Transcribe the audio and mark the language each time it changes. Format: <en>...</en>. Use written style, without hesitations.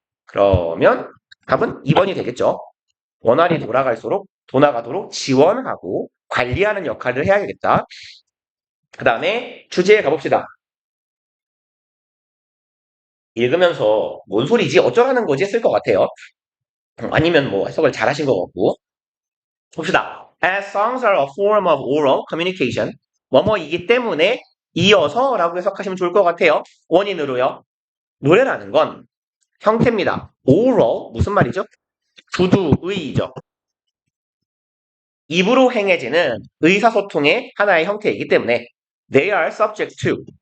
<ko>그러면 답은 2번이 되겠죠. 원활히 돌아가도록 지원하고 관리하는 역할을 해야겠다. 그 다음에 주제에 가봅시다. 읽으면서 뭔 소리지? 어쩌라는 거지? 했을 것 같아요. 아니면 뭐 해석을 잘 하신 것 같고. 봅시다.</ko> <en>As songs are a form of oral communication.</en> <ko>뭐뭐이기 때문에 이어서 라고 해석하시면 좋을 것 같아요. 원인으로요. 노래라는 건 형태입니다.</ko> <en>oral,</en> <ko>무슨 말이죠? 구두의죠. 입으로 행해지는 의사소통의 하나의 형태이기 때문에</ko> <en>they are subject to.</en>